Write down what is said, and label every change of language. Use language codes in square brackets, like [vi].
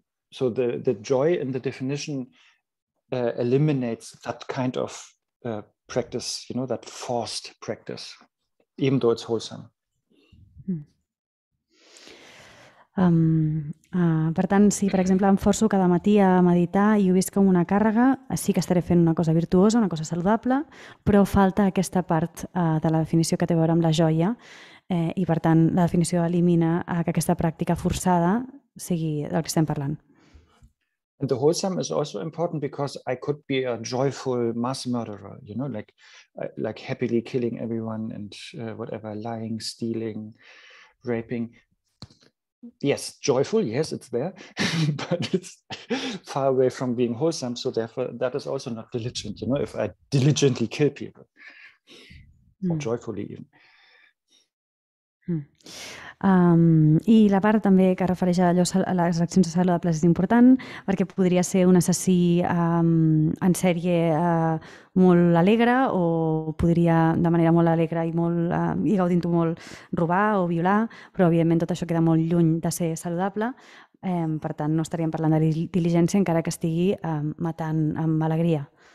[en] so the joy in the definition eliminates that kind of practice, that forced practice, even though it's wholesome. [ca] Per tant, si per exemple em forço cada matí a meditar i ho visc com una càrrega, sí que estaré fent una cosa virtuosa, una cosa saludable, però falta aquesta part de la definició que té a veure amb la joia i per tant la definició elimina que aquesta pràctica forçada sigui del que estem parlant. [en] And the wholesome is also important because I could be a joyful mass murderer, like happily killing everyone and whatever, lying, stealing, raping. Yes, joyful, yes, it's there, but it's far away from being wholesome. So therefore, that is also not diligent, if I diligently kill people, or joyfully even. [ca] I la part també que refereix a les accions saludables és important perquè podria ser un assassí en sèrie molt alegre o podria de manera molt alegre i gaudint-ho molt robar o violar, però evidentment tot això queda molt lluny de ser saludable, per tant no estaríem parlant de diligència encara que estigui matant amb alegria.